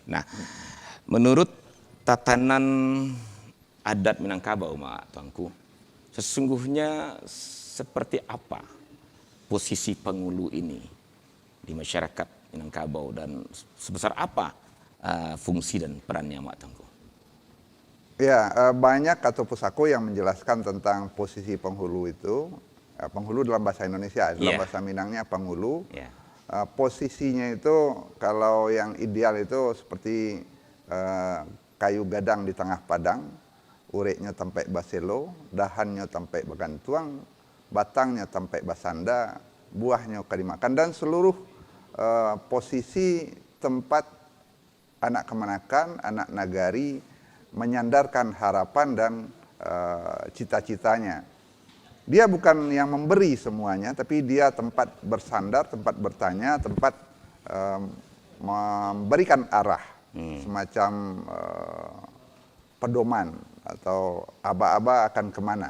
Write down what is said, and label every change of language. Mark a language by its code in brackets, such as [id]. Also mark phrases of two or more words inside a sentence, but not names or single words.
[id] Nah, menurut tatanan adat Minangkabau, Mak Tuanku, sesungguhnya seperti apa posisi Pangulu ini di masyarakat Minangkabau dan sebesar apa fungsi dan perannya, Mak Tuanku? Ya, banyak atau pusako yang menjelaskan tentang posisi penghulu itu. Penghulu dalam bahasa Indonesia, dalam bahasa Minangnya penghulu. Posisinya itu kalau yang ideal itu seperti [min] kayu gadang di tengah padang, ureknya tampai baselo, dahannya tampai bagantuang, batangnya tampai basanda, buahnya kadimakan, [id] dan seluruh posisi tempat anak kemanakan, anak nagari menyandarkan harapan dan cita-citanya. Dia bukan yang memberi semuanya, tapi dia tempat bersandar, tempat bertanya, tempat memberikan arah, semacam pedoman atau aba-aba akan kemana.